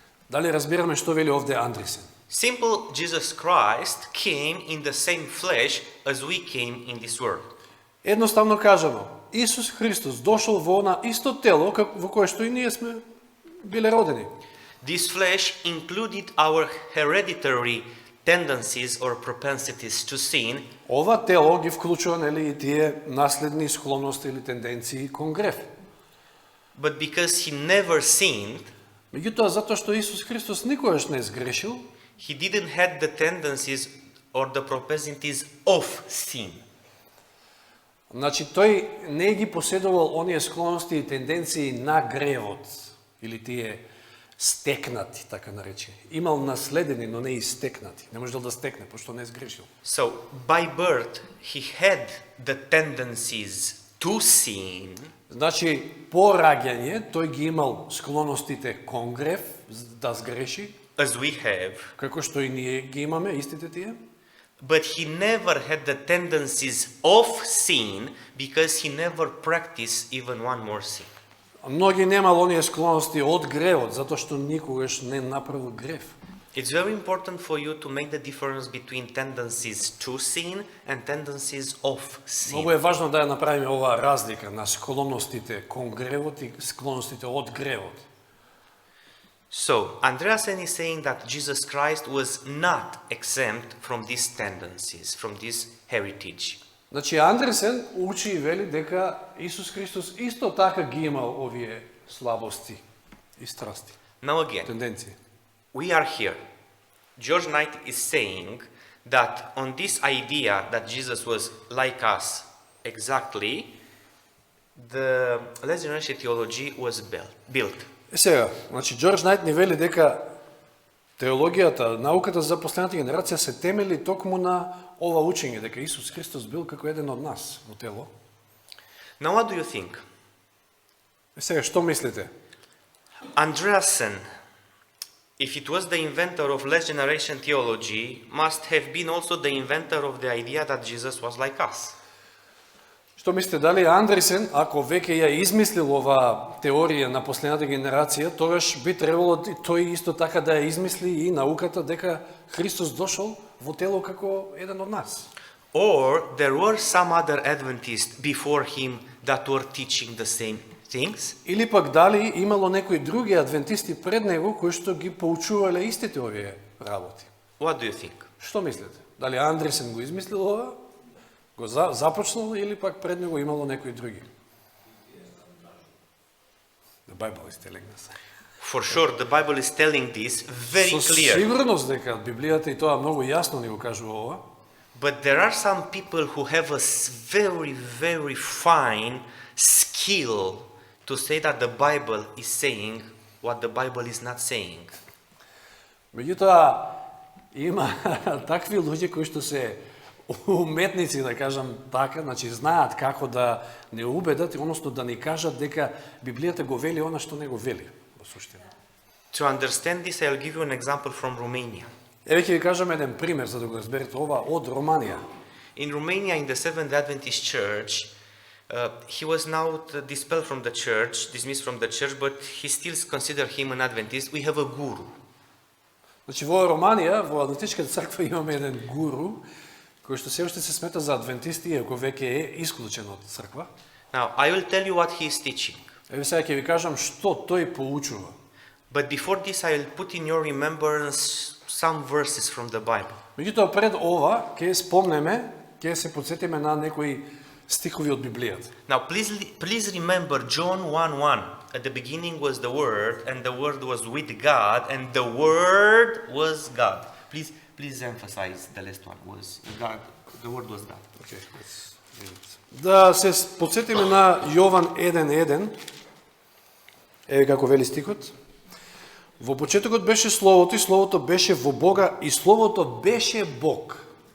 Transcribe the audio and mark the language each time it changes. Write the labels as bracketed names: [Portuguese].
[Macedonian] Дали разбираме што вели овде Андресен? [English] Simple, Jesus Christ came in the same flesh as we came in this world. [Macedonian] Едноставно кажано, Исус Христос дошол во она исто тело во кое што и ние сме биле родени. [English] This flesh included our hereditary tendencies or propensities to sin, [Macedonian] Ова тело ги вклучува нели и тие наследни склонности или тенденции кон греф. [English] but because he never sinned, [Macedonian] Меѓутоа, затоа што Исус Христос никогаш не сгрешил, [English] he didn't have the tendencies or the propensities of sin. [Macedonian] значи тој не ги поседувал оние склонности и тенденции на гревот, или тие стекнати, така наречени. Имал наследени, но не и стекнати. Не можел да стекне, пошто не сгрешил. [English] So, by birth, he had the tendencies to sin, [Macedonian] Значи, по раѓање, тој ги имал склоностите кон грев, да сгреши, [English] as we have, [Macedonian] како што и ние ги имаме, истите тие. [English] but he never had the tendencies of sin because he never practiced even one more sin. [Macedonian] Многи немал оние склоности од гревот, затоа што никогаш не направил грев. [English] It's very important for you to make the difference between tendencies to sin and tendencies of sin. [Macedonian] Многу е важно да ја направиме оваа разлика на склоностите кон гревот и склоностите од гревот. [English] So, Andreasen is saying that Jesus Christ was not exempt from these tendencies, from this heritage. [Macedonian] Значи, Андресен учи и вели дека Исус Христос исто така ги имал овие слабости и страсти, [English] Now again, [Macedonian] тенденции. [English] we are here. George Knight is saying that on this idea that Jesus was like us exactly, the Last Generation theology was built. [Macedonian] Сега, значи Джордж Најт ни вели дека теологијата, науката за последната генерација се темели токму на ова учење, дека Исус Христос бил како еден од нас во тело. [English] Now what do you think? [Macedonian] Сега, што мислите? [English] Andreasen, if it was the inventor of last generation theology, must have been also the inventor of the idea that Jesus was like us. [Macedonian] Што мислите, дали Андресен, ако веќе ја измислил ова теорија на последната генерација, тогаш би требало тој исто така да ја измисли и науката дека Христос дошол во тело како еден од нас? [English] Or there were some other Adventists before him that were teaching the same things? [Macedonian] Или пак дали имало некои други адвентисти пред него кои што ги поучувале истите овие работи? [English] What do you think? [Macedonian] Што мислите? Дали Андресен го измислил ова? Го започнал или пак пред него имало некои други? [English] The Bible is telling us. For sure, the Bible is telling this very [Macedonian] Со [English] clear. [Macedonian] сигурност дека Библијата и тоа многу јасно ни го кажува ова. [English] But there are some people who have a very, very fine skill to say that the Bible is saying what the Bible is not saying. [Macedonian] Меѓутоа, има такви луѓе кои што се уметници, да кажам така, значи знаат како да не убедат, односно да ни кажат дека Библијата го вели она што не го вели, во суштина. [English] To understand this, I'll give you an example from Romania. [Macedonian] Еве ќе ви кажам еден пример за да го разберете ова од Романија. [English] In Romania, in the Seventh Adventist Church, he was now dispelled from the church, dismissed from the church, but he still considered him an Adventist. We have a guru. [Macedonian] Значи во Романија, во Адвентичката црква имаме еден гуру кој што се уште се смета за адвентист, иако веќе е исклучен од црква. [English] Now, I will tell you what he is teaching. [Macedonian] Еве сега ќе ви кажам што тој поучува. [English] But before this, I will put in your remembrance some verses from the Bible. [Macedonian] Меѓутоа пред ова ќе спомнеме, ќе се подсетиме на некои стихови од Библијата. [English] Now, please remember John 1:1. At the beginning was the Word, and the Word was with God, and the Word was God. Please emphasize the last one. Was God. The Word was God. [Macedonian] Okay, да се подсетиме на Јован 1:1. Еве како вели стихот. Во почетокот беше Словото и Словото беше во Бога и Словото беше Бог.